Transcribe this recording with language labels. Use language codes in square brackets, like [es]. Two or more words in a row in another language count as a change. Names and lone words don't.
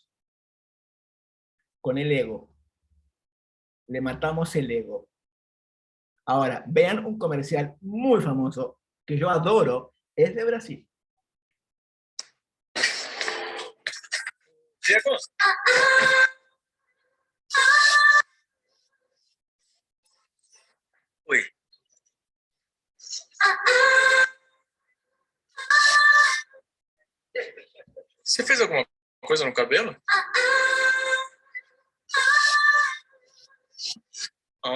[es] Con el ego. Le matamos el ego. Ahora, vean un comercial muy famoso que yo adoro, es de Brasil. ¿Ciertos? [pt] Oi. Você fez alguma coisa no cabelo? Não.